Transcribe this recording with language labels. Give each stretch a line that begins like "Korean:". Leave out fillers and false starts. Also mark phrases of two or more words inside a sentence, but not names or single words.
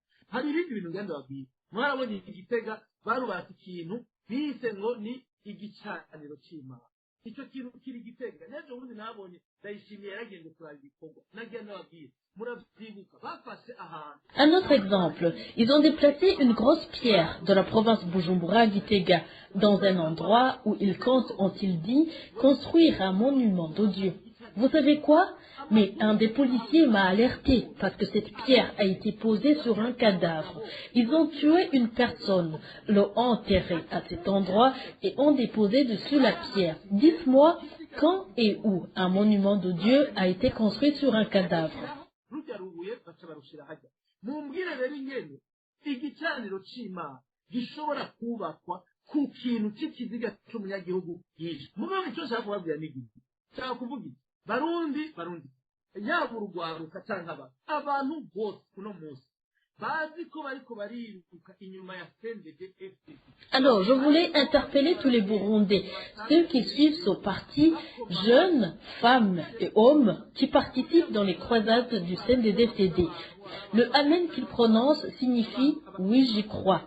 Rundi: hari ibindi bintu ngenda babwira mwarabonye igitega barubatse ikintu bise ngo ni igicaniro c'Imana icyo kintu kiri gitega n'ejo bundi nabonye Ndayishimiye yaragenze kuraba ibikorwa nagenda babwira muravyibuka bafashe ahantu.
French: Un autre exemple, ils ont déplacé une grosse pierre de la province Bujumbura Gitega dans un endroit où ils comptent, ont-ils dit, construire un monument de Dieu. Vous savez quoi? Mais un des policiers m'a alerté parce que cette pierre a été posée sur un cadavre. Ils ont tué une personne, l'ont enterré à cet endroit et ont déposé dessus la pierre. Dites-moi quand et où un monument de Dieu a été construit sur un cadavre.
Rundi: Barundi yaba urugwaruka cyangwa abantu bose kuno munsi bazi ko bariko bariruka inyuma ya CNDD-FDD.
French: Alors, je voulais interpeller tous les Burundais, ceux qui suivent ce parti, jeunes, femmes et hommes, qui participent dans les croisades du CNDD-FDD. Le Amen qu'ils prononcent signifie « oui, j'y crois ».